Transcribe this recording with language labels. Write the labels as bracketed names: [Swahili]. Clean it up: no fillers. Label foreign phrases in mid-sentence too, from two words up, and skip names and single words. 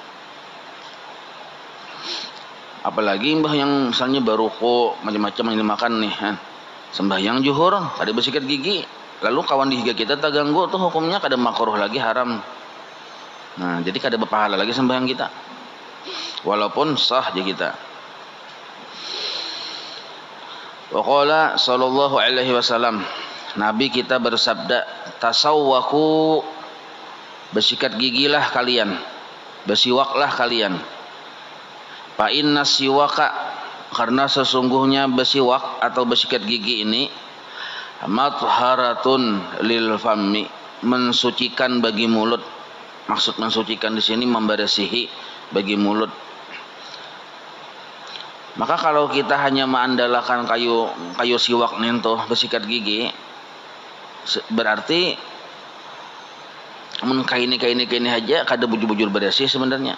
[Banjar] Apalagi mbah yang misalnya baruko macam-macam yang dimakan nih sembahyang zuhur kada bersikat gigi, lalu kawan dihiga kita terganggu, tuh hukumnya kada makruh lagi, haram. Nah jadi kada berpahala lagi sembahyang kita walaupun sah je kita. [Arabic] وقال صلى الله عليه وسلم, [Banjar] Nabi kita bersabda, tasawwaku, bersikat gigilah kalian, bersiwaklah kalian. [Arabic] فإن السواك, [Banjar] karena sesungguhnya bersiwak atau bersikat gigi ini [Arabic] مطهرة للفم, [Banjar] mensucikan bagi mulut. maksud mensucikan di sini memberesihi bagi mulut. Maka kalau kita hanya mengandalkan kayu siwak ninto bersikat gigi, berarti mun kaini aja kada bujur-bujur bersih sebenarnya.